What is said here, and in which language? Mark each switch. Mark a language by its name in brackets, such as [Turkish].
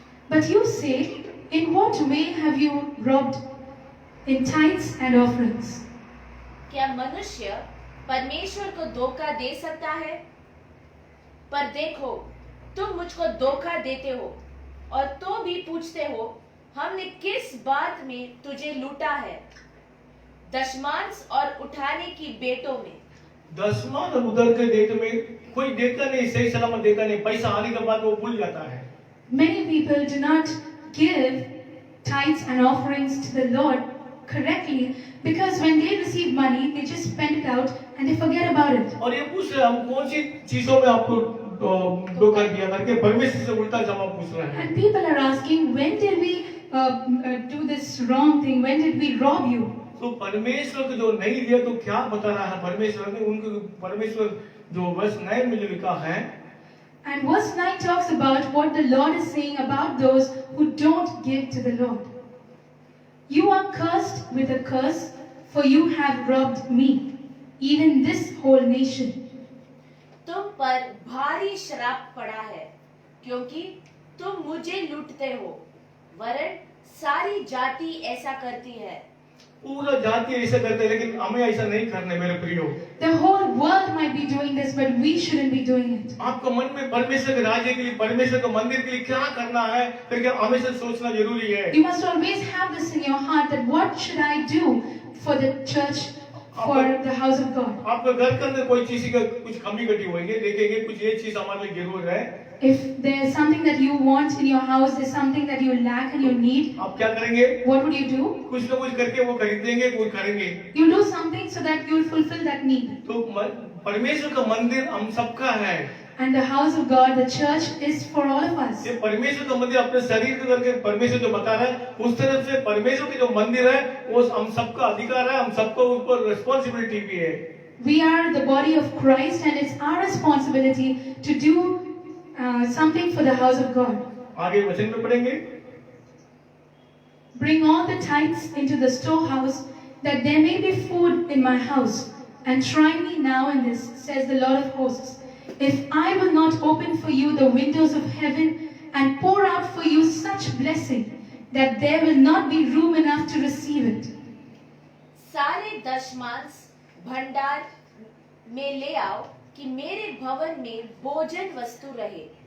[English] But you say, in what way have you robbed? In tithes and offerings. [Hindi] क्या मनुष्य परमेश्वर को धोखा दे सकता है? पर देखो तुम मुझको धोखा देते हो और तो भी पूछते हो हमने किस बात में तुझे लूटा है? दशमांश और उठाने की बेटों में। दसवां और उधर के देते में कोई देता नहीं, सही सलामत देता नहीं, पैसा आने के बाद वो भूल जाता है। [English] Many people do not give tithes and offerings to the Lord correctly because when they receive money, they just spend it out and they forget about it. [Hindi] और ये पूछ रहे हैं, हम कौन सी चीजों में आपको धोखा दिया करके परमेश्वर से उल्टा जवाब पूछ रहे हैं। [English] And people are asking, when did we do this wrong thing? When did we rob you? [Hindi] तो परमेश्वर को जो नहीं दिया तो क्या बता रहा है परमेश्वर ने उनको, परमेश्वर जो वर्ष 9 में जो लिखा है, [English] And verse 9 talks about what the Lord is saying about those who don't give to the Lord. You are cursed with a curse, for you have robbed me, even this whole nation. [Hindi] तुम पर भारी श्राप पड़ा है, क्योंकि तुम मुझे लूटते हो, वरन सारी जाति ऐसा करती है। पूरा जाति ऐसा करते हैं, लेकिन हमें ऐसा नहीं करने मेरे प्रियो। [English] The whole world might be doing this, but we shouldn't be doing it. [Hindi] आपको मन में परमेश्वर के राज्य के लिए, परमेश्वर के मंदिर के लिए क्या करना है, करके हमेशा सोचना जरूरी है। [English] You must always have this in your heart, that what should I do for the church, for the house of God. [Hindi] आपके घर के अंदर कोई चीज का कुछ कमी घटी होगी, देखेंगे कुछ ये चीज हमारे लिए जरूर है। [English] If there's something that you want in your house, there's something that you lack and you need, [Hindi] आप क्या करेंगे? [English] what would you do? [Hindi] कुछ ना कुछ करके वो खरीदेंगे, कुछ करेंगे। [English] You do something so that you'll fulfill that need. [Hindi] तो परमेश्वर का मंदिर हम सबका है। [English] And the house of God, the church, is for all of us. [Hindi] ये परमेश्वर का मंदिर अपने शरीर के करके परमेश्वर जो बता रहा है, उस तरफ से परमेश्वर के जो मंदिर है, वो हम सबका अधिकार है, हम सबको ऊपर रिस्पॉन्सिबिलिटी भी है। [English] We are the body of Christ, and it's our responsibility to do something for the house of God. [Hindi] आगे वचन में पढ़ेंगे। [English] Bring all the tithes into the storehouse, that there may be food in my house. And try me now in this, says the Lord of hosts, if I will not open for you the windows of heaven and pour out for you such blessing, that there will not be room enough to receive it. [Hindi] सारे दशमांश भंडार में ले आओ, कि मेरे भवन में भोजन वस्तु रहे।